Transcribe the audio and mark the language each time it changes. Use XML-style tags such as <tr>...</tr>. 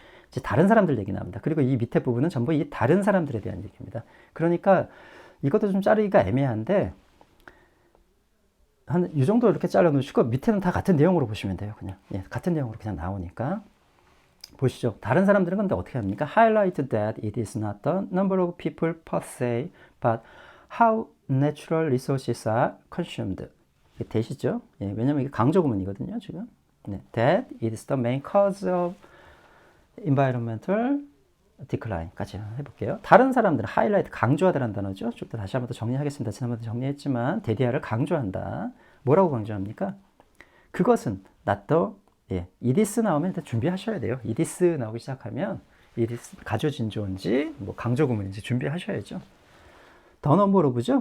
<ko>이제 다른 사람들 얘기 나옵니다. 그리고 이 밑에 부분은 전부 이 다른 사람들에 대한 얘기입니다. 그러니까 이것도 좀 자르기가 애매한데 한 이 정도 이렇게 잘라 놓으시고 밑에는 다 같은 내용으로 보시면 돼요. 그냥 예, 같은 내용으로 그냥 나오니까 보시죠. 다른 사람들은 근데 어떻게 합니까?</ko> <en>Highlight that it is not the number of people per se, but how natural resources are consumed.</en> <ko>이게 되시죠? 예, 왜냐면 이게 강조 구문이거든요, 지금. 네,</ko> <en>that it is the main cause of environmental decline</en> <ko>까지 해볼게요. 다른 사람들은 highlight, 강조하다라는 단어죠. 좀 더 다시 한번 더 정리하겠습니다. 지난번에 정리했지만 대디아를 강조한다. 뭐라고 강조합니까? 그것은</ko> <en>not the</en> <ko>예, 이디스 나오면 일단 준비하셔야 돼요. 이디스 나오기 시작하면 이디스 가조진조인지 뭐 강조구문인지 준비하셔야죠. 더 넘버로브죠.</ko>